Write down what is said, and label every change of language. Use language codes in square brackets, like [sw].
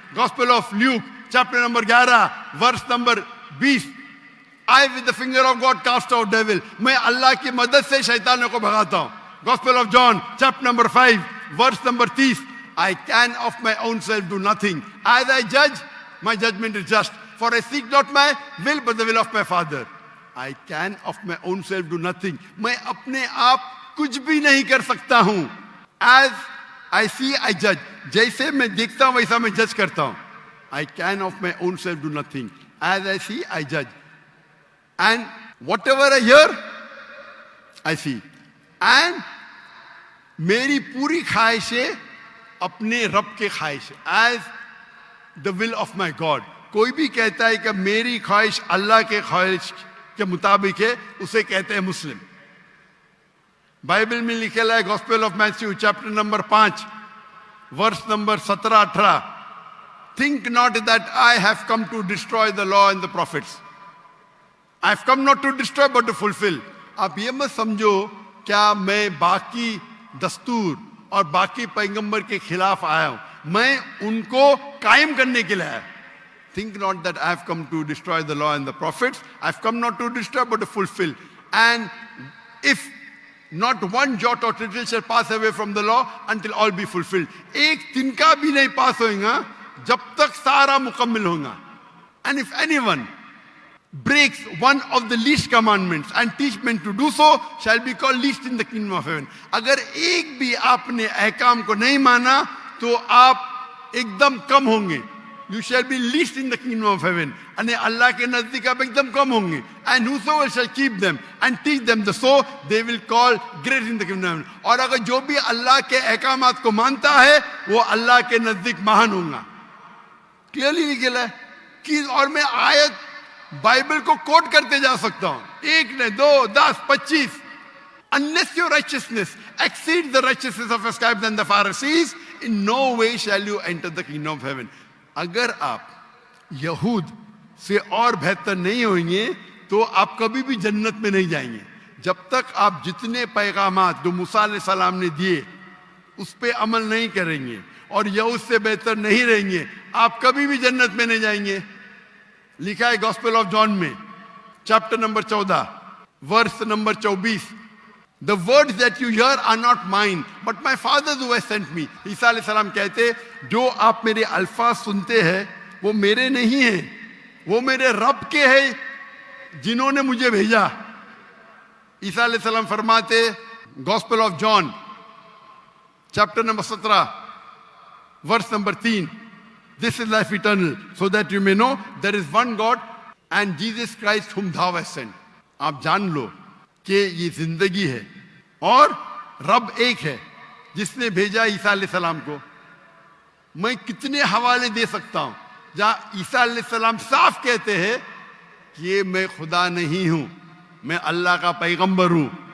[en] gospel of Luke chapter number 11 verse number 20, I with the finger of God cast out devil, [hi] मैं अल्लाह की मदद से शैतानों को भगाता हूं। [en] Gospel of John chapter number 5 verse number 30, I can of my own self do nothing, as I जज माई judgement is just, for I seek not my will but the will of my father. I can of my own self do nothing. [hi] मैं अपने आप कुछ भी नहीं कर सकता हूं। [en] As I see I judge. [hi] जैसे मैं देखता हूं वैसा मैं जज करता हूं। [en] I can of my own self do nothing. As I see I judge. And whatever I hear I see. [hi] And मेरी पूरी ख्वाहिशें अपने रब के ख्वाहिश, [en] as the will of my God. [hi] कोई भी कहता है कि मेरी ख्वाहिश अल्लाह के ख्वाहिश के मुताबिक है, उसे कहते हैं मुस्लिम। बाइबल में लिखा है [en] Gospel of Matthew chapter number 5 verse number 17-18, think not that I have come to destroy the law and the prophets, I have come not to destroy but to fulfil. [hi] आप ये मत समझो क्या मैं बाकी दस्तूर और बाकी पैगंबर के खिलाफ आया हूं, मैं उनको कायम करने के लिए आया। [en] Think not that I have come to destroy the law and the prophets. I have come not to destroy but to fulfill. And if not one jot or tittle shall pass away from the law until all be fulfilled. [hi] एक तिनका भी नहीं पास होगा जब तक सारा मुकम्मल होगा. [en] And if anyone breaks one of the least commandments and teach men to do so shall be called least in the kingdom of heaven. [hi] अगर एक भी आपने अहकाम को नहीं माना तो आप एकदम कम होंगे. [en] You shall be least in the kingdom of heaven. [hi] And Allah के नजदीक आप एकदम कम होंगे. [en] And whosoever shall keep them and teach them the so they will call great in the kingdom of heaven. [hi] और अगर जो भी अल्लाह के अहकामात को मानता है वो अल्लाह के नजदीक महान होगा. क्लियरली लिखा है कि और मैं आयत बाइबल को कोट करते जा सकता हूं, एक ने 2, 10, 25. [en] Unless your righteousness exceeds the righteousness of the scribes and the Pharisees, in no way shall you enter the kingdom of heaven. [hi] अगर आप यहूद से और बेहतर नहीं होंगे तो आप कभी भी जन्नत में नहीं जाएंगे. जब तक आप जितने पैगामात जो मूसा अलैहिस्सलाम ने दिए उस पे अमल नहीं करेंगे और यहूद से बेहतर नहीं रहेंगे, आप कभी भी जन्नत में नहीं जाएंगे. लिखा है [en] Gospel of John में chapter number 14 verse number 24, The words that you hear are not mine, but my Father who has sent me. [hi] ईसा अलैहिस्सलाम कहते जो आप मेरे अल्फाज सुनते हैं वो मेरे नहीं हैं, वो मेरे रब के हैं जिन्होंने मुझे भेजा. ईसा अलैहिस्सलाम फरमाते [en] Gospel of John chapter number 17 verse number 3, This is life eternal, so that you may know there is one God and Jesus Christ whom thou hast sent. [hi] आप जान लो कि ये जिंदगी है और रब एक है जिसने भेजा ईसा अलैहिस्सलाम को. मैं कितने हवाले दे सकता हूं जहां ईसा अलैहिस्सलाम साफ कहते हैं कि मैं खुदा नहीं हूं, मैं अल्लाह का पैगंबर हूं.